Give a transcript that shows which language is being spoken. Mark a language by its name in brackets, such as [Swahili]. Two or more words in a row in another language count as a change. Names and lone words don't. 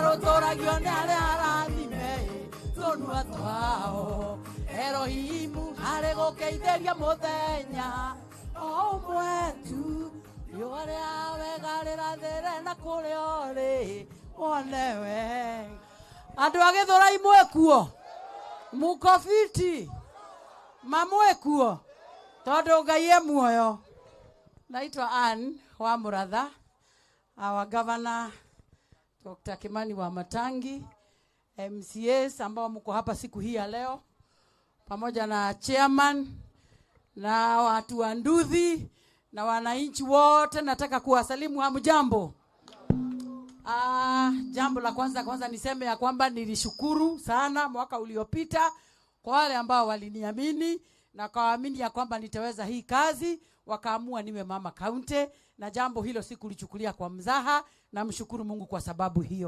[Kikuyu] rũtũragio nĩ arĩa arathime tũnua twao Erohimu arĩ gũkeithĩria mũthenya o ũmwe tu riũa rĩa wega rĩrathĩre na kũrĩa ũrĩ wone we andũ a Gĩthũrai mwĩkuo mũkobiti mamwĩkuo tondũ Ngai e muoyo. Naitwa Ann wa Mũratha, [English] our governor [Kikuyu] Dr. [Swahili] Kimani wa Matangi, MCAs ambao mko hapa siku hii ya leo, pamoja na chairman na watu wa Nduthi na wananchi wote, nataka kuwasalimu hamjambo. Jambo la kwanza niseme ya kwamba nilishukuru sana mwaka uliopita kwa wale ambao waliniamini na kaamini ya kwamba nitaweza hii kazi, wakaamua niwe mama county, na jambo hilo sikulichukulia kwa mzaha, na mshukuru Mungu kwa sababu hiyo.